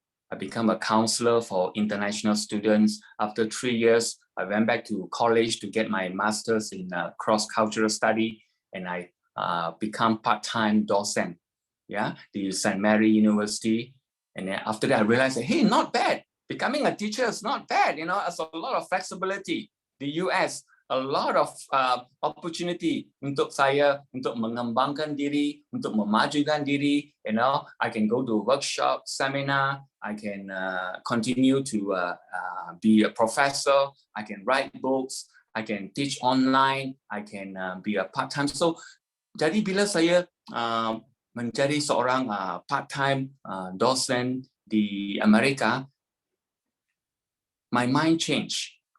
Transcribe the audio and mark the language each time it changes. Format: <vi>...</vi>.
<en>I become a counselor for international students. After 3 years, I went back to college to get my master's in cross-cultural study, and I become part-time docent, yeah, the St. Mary University. And then after that, I realized that, hey, not bad. Becoming a teacher is not bad. It's a lot of flexibility. The US, a lot of opportunity</en> <ms>untuk saya untuk mengembangkan diri, untuk memajukan diri.</ms> <en>I can go to workshop, seminar. I can continue to be a professor. I can write books. I can teach online. I can be a part-time.</en> <ms>So, jadi bila saya menjadi seorang part-time dosen di Amerika,</ms> <en>my mind changed.</en>